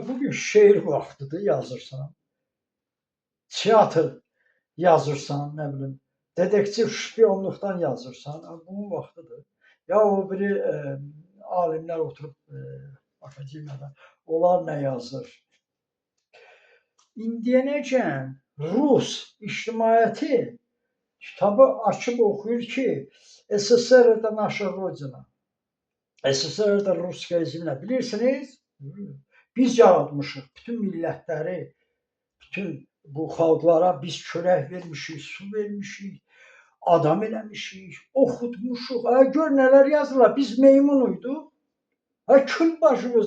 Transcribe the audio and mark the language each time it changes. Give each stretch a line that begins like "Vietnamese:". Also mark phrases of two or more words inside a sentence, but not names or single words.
Azerbaijani: Bugün şeir vaxtıdır, yazırsan, teatr yazırsan, nə bilim, dedektiv şpiyonluqdan yazırsan, bunun vaxtıdır. Ya o biri alimlər oturub akademiyada, onlar nə yazır? İndiyənəcən Rus ictimaiyyəti kitabı açıb oxuyur ki, SSR
Russian: это наша Родина. SSR это русская земля.
Azerbaijani: Bilirsiniz? Biz yaratmışıq bütün millətləri, bütün bu xalqlara biz çörək vermişik, su vermişik, adam eləmişik, oxutmuşuq. Gör nələr yazırlar, biz meymunuyduq. Kül başımız.